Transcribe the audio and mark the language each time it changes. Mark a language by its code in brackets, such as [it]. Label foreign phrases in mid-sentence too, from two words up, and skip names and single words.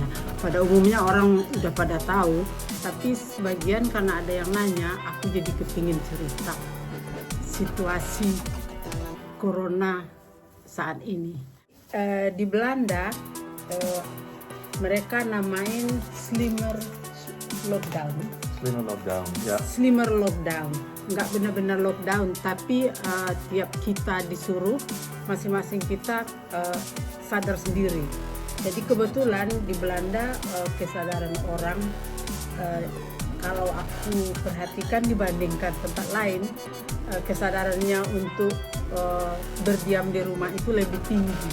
[id] Pada umumnya orang udah pada tahu, tapi sebagian karena ada yang nanya, aku jadi kepingin cerita situasi corona saat ini. Di Belanda mereka namain [nl] slimmer lockdown. Slimmer lockdown, ya. Slimmer lockdown, [id] nggak benar-benar lockdown, tapi tiap kita disuruh, masing-masing kita sadar sendiri. Jadi kebetulan di Belanda kesadaran orang, kalau aku perhatikan dibandingkan tempat lain, kesadarannya untuk berdiam di rumah itu lebih tinggi.